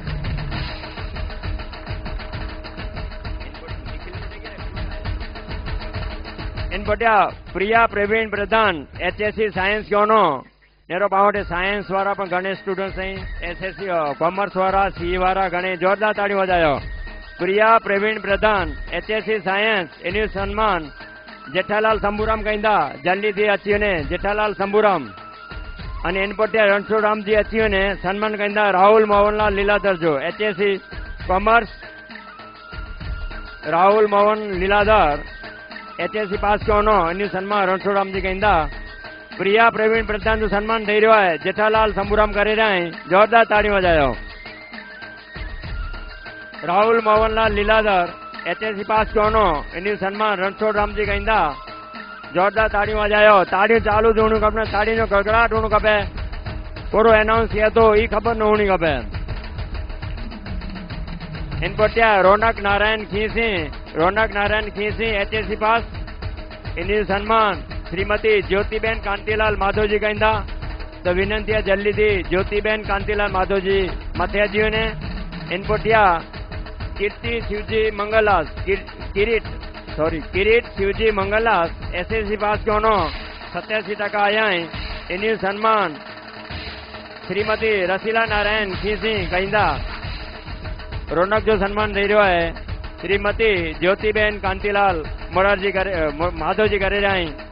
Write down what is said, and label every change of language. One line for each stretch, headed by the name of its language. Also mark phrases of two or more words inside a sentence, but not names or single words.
Kachhi: इन पटिया प्रिया प्रवीण प्रधान
English: HSC science
Kachhi: क्यों नो नेरो पावटे साइंस वाला पण घणे स्टूडेंट्स
English: SSC commerce
Kachhi: वाला CE वाला घणे जोरदार ताड़ी वजायो प्रिया प्रवीण प्रधान
English: HSC science
Kachhi: इन सन्मान जेठालाल शंभूराम कहंदा जल्दी थी अची वने जेठालाल शंभूराम अने इन पोटे रणछोड़राम जी अची वने सन्मान कहंदा राहुल मोहनलाल लीलाधर जो
English: HSC commerce
Kachhi: राहुल मोहन लीलाधर
English: HSC pass
Kachhi: क्यों नो इन सन्मान रणछोड़राम जी कहंदा प्रिया प्रवीण प्रधान जो सन्मान थी रह्यो है जेठालाल शंभूराम करे रहे जोरदार ताड़ी वजायो राहुल मोहनलाल लीलाधर
English: HSC pass
Kachhi: क्यों नो इन सन्मान रणछोड़राम जी कहंदा जोरदार ताड़ी वजायो ताड़ी चालू होनी खपे ताड़ी जो गड़गड़ाट होनी खपे पूरो एनाउंस किया तो ई खबर न होनी खपे इन पटिया रौनक नारायण खीसी
English: HSC pass
Kachhi: इन सन्मान श्रीमती ज्योतिबेन कांतिलाल माधव जी कहंदा तो विनंती है जल्दी थी ज्योतिबेन कांतिलाल माधव जी मथे अची वने इन पोटिया कीर्ति शिवजी मंगलदास किरीट शिवजी मंगलदास
English: SSC pass
Kachhi: क्यों नो 87% आया है इन सन्मान श्रीमती रसीला नारायण खीसी कहंदा रौनक जो सन्मान थी रह्यो है श्रीमती ज्योतिबेन कांतिलाल माधव जी करे रहे